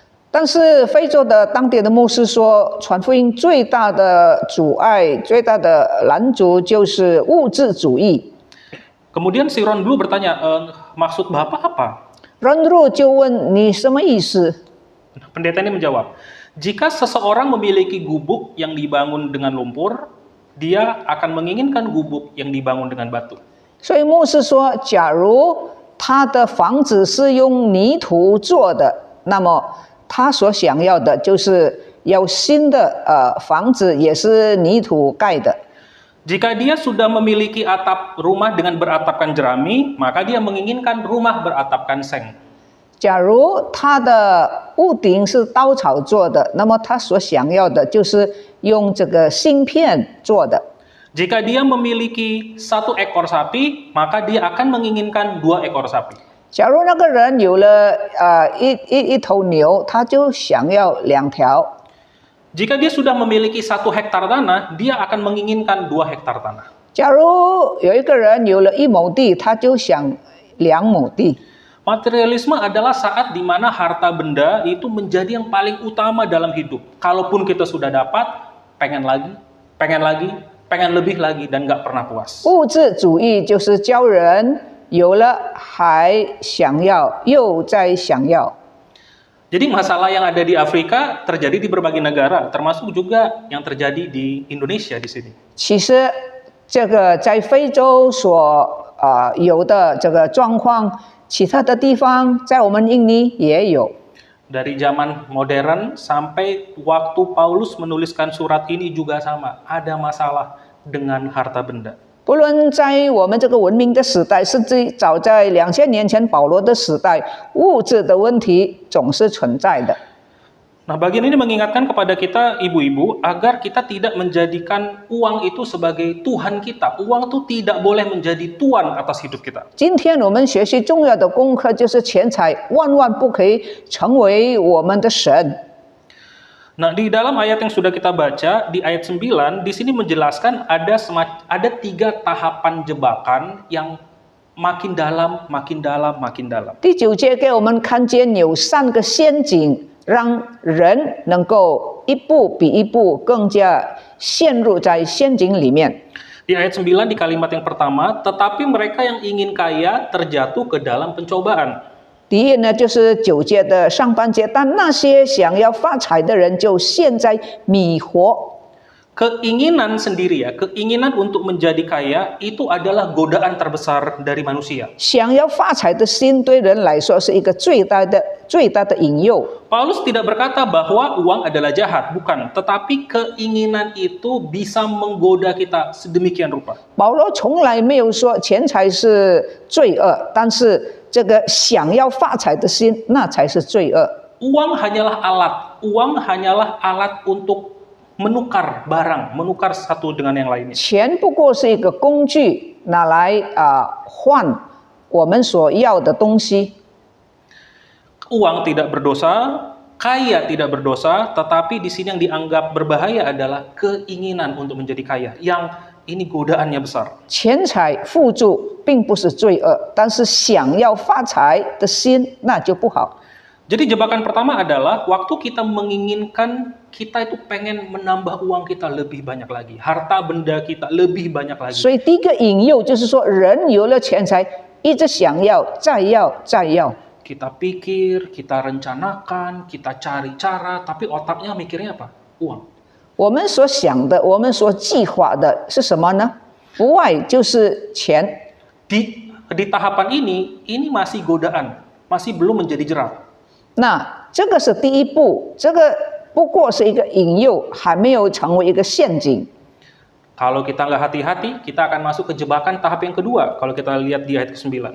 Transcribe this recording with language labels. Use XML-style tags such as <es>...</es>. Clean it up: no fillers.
<zh>但是非洲的当地的牧师说，传福音最大的阻碍、最大的拦阻就是物质主义。</zh> <id>Kemudian si Ron Blue bertanya, maksud Bapak apa?</id> <zh>Ronru 就问你什么意思？</zh> <id>Pendeta ini menjawab, jika seseorang memiliki gubuk yang dibangun dengan lumpur, dia akan menginginkan gubuk yang dibangun dengan batu.</id> <zh>所以牧师说，假如他的房子是用泥土做的，那么他所想要的就是要新的房子也是泥土盖的。</zh> <id>Jika dia sudah memiliki atap rumah dengan beratapkan jerami, maka dia menginginkan rumah beratapkan seng.</id> <zh>假如他的屋顶是稻草做的，那么他所想要的就是用这个芯片做的。</zh> <id>Jika dia memiliki 1 ekor sapi, maka dia akan menginginkan 2 ekor sapi.</id> <zh>假如那个人有了一头牛，他就想要2条。</zh> <id>Jika dia sudah memiliki 1 hektar tanah, dia akan menginginkan 2 hektar tanah.</id> <zh>假如有一个人有了1亩地，他就想2亩地。</zh> <id>Materialisme adalah saat di mana harta benda itu menjadi yang paling utama dalam hidup. Kalaupun kita sudah dapat, pengen lagi, pengen lebih lagi, dan nggak pernah puas.</id> <zh>物质主义就是教人有了还想要，又再想要。</zh> <id>Jadi masalah yang ada di Afrika terjadi di berbagai negara, termasuk juga yang terjadi di Indonesia di sini.</id> <zh>其实这个在非洲所有的这个状况，其他的地方在我们印尼也有。</zh> <id>Dari zaman modern sampai waktu Paulus menuliskan surat ini juga sama, ada masalah dengan harta benda.</id> <zh>不论在我们这个文明的时代，甚至早在2000年前保罗的时代，物质的问题总是存在的。</zh> <id>Nah, bagian ini mengingatkan kepada kita, ibu-ibu, agar kita tidak menjadikan uang itu sebagai Tuhan kita. Uang itu tidak boleh menjadi tuan atas hidup kita.</id> <zh>今天我们学习重要的功课就是钱财万万不可以成为我们的神。</zh> <id>Nah, di dalam ayat yang sudah kita baca, di ayat 9, di sini menjelaskan ada 3 tahapan jebakan yang makin dalam, makin dalam, makin dalam.</id> <zh>第9节给我们看见有3个陷阱。让人能够一步比一步更加陷入在陷阱里面。</zh> <id>Di ayat 9 di kalimat yang pertama, tetapi mereka yang ingin kaya terjatuh ke dalam pencobaan.</id> <zh>第一呢，就是9节的上半节，但那些想要发财的人就陷在迷惑。</zh> <id>Keinginan sendiri ya, keinginan untuk menjadi kaya itu adalah godaan terbesar dari manusia.</id> <zh>想要发财的心对人来说是一个最大的引诱。</zh> <id>Paulus tidak berkata bahwa uang adalah jahat, bukan. Tetapi keinginan itu bisa menggoda kita sedemikian rupa.</id> <zh>保罗从来没有说钱财是罪恶，但是这个想要发财的心，那才是罪恶。</zh> <id>Uang hanyalah alat untuk menukar barang, menukar satu dengan yang lainnya.</id> <zh>钱不过是一个工具，拿来换我们所要的东西。</zh> <id>Uang tidak berdosa, kaya tidak berdosa, tetapi di sini yang dianggap berbahaya adalah keinginan untuk menjadi kaya. Yang ini godaannya besar.</id> <zh>钱财富足并不是罪恶，但是想要发财的心那就不好。</zh> <id>Jadi jebakan pertama adalah waktu kita menginginkan, kita itu pengen menambah uang kita lebih banyak lagi, harta benda kita lebih banyak lagi.</id> <zh>所以第一个引诱就是说，人有了钱财，一直想要，再要，再要。</zh> <id>Kita pikir, kita rencanakan, kita cari cara, tapi otaknya mikirnya apa? Uang.</id> <zh>我们所想的，我们所计划的是什么呢？不外就是钱。</zh> <id>Di tahapan ini masih godaan, masih belum menjadi jerat.</id> <zh>那这个是第一步，这个不过是一个引诱，还没有成为一个陷阱。</zh> <id>Kalau kita nggak hati-hati, kita akan masuk ke jebakan tahap yang kedua. Kalau kita lihat di ayat ke-9.</id>